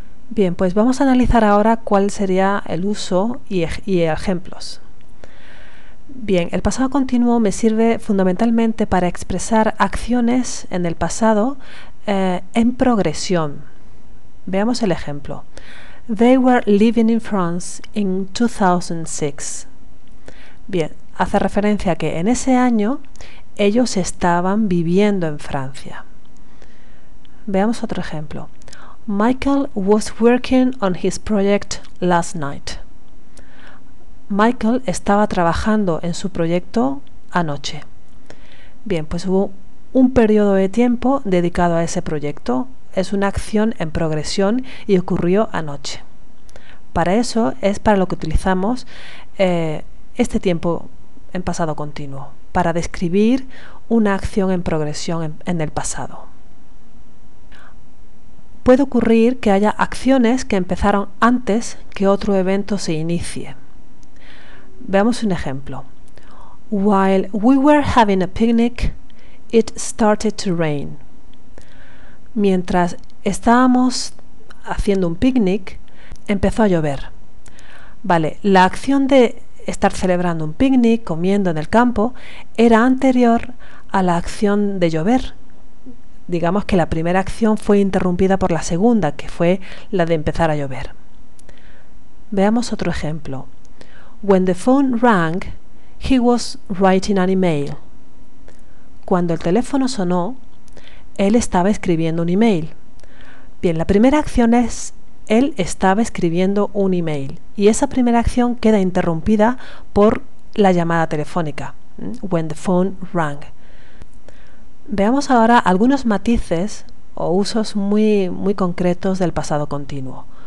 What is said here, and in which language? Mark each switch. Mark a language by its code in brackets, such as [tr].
[es] Bien, pues vamos a analizar ahora cuál sería el uso y ejemplos. Bien, el pasado continuo me sirve fundamentalmente para expresar acciones en el pasado en progresión. Veamos el ejemplo. [en] They were living in France in 2006. [es] Bien, hace referencia a que en ese año ellos estaban viviendo en Francia. Veamos otro ejemplo. [en] Michael was working on his project last night. [es] Michael estaba trabajando en su proyecto anoche. Bien, pues hubo un periodo de tiempo dedicado a ese proyecto. Es una acción en progresión y ocurrió anoche. Para eso es para lo que utilizamos este tiempo en pasado continuo, para describir una acción en progresión en el pasado. Puede ocurrir que haya acciones que empezaron antes que otro evento se inicie. Veamos un ejemplo. [en] While we were having a picnic, it started to rain. [es] Mientras estábamos haciendo un picnic, empezó a llover. Vale, la acción de estar celebrando un picnic, comiendo en el campo, era anterior a la acción de llover. Digamos que la primera acción fue interrumpida por la segunda, que fue la de empezar a llover. Veamos otro ejemplo. [en] When the phone rang, he was writing an email. [es] Cuando el teléfono sonó, él estaba escribiendo un email. Bien, la primera acción es él estaba escribiendo un email y esa primera acción queda interrumpida por la llamada telefónica. [en] When the phone rang. [es] Veamos ahora algunos matices o usos muy concretos del pasado continuo.